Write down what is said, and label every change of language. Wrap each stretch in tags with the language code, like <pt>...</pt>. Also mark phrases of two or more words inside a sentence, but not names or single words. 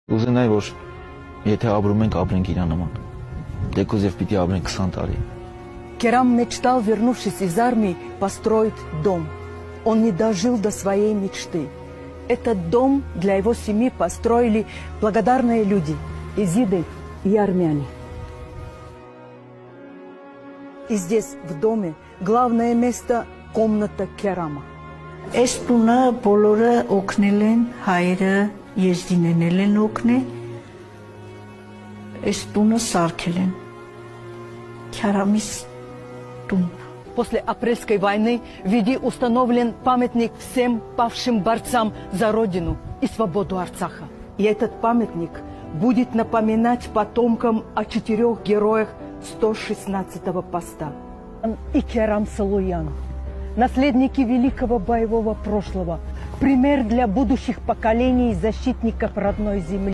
<hy>Ուզենայի, որ եթե ապրում ենք, ապրենք իրա նման։ Դեկոզ եւ պիտի ապրենք 20 տարի։</hy> <ru>Керам мечтал, вернувшись из армии, построить дом. Он не дожил до своей мечты. Этот дом для его семьи построили благодарные люди, изиды и армяне. И здесь, в доме, главное место – комната Керама.</ru> <hy>Այս տունը բոլորը օգնել են, հայրը եզդինել են օգնել, այս տունը սարքել են, Քերամիս տուն։</hy> <ru>После апрельской войны в Види установлен памятник всем павшим борцам за Родину и свободу Арцаха. И этот памятник будет напоминать потомкам о 4 героях 116-го поста. И Керам Салуян, наследники великого боевого прошлого, пример для будущих поколений защитников родной земли.</ru>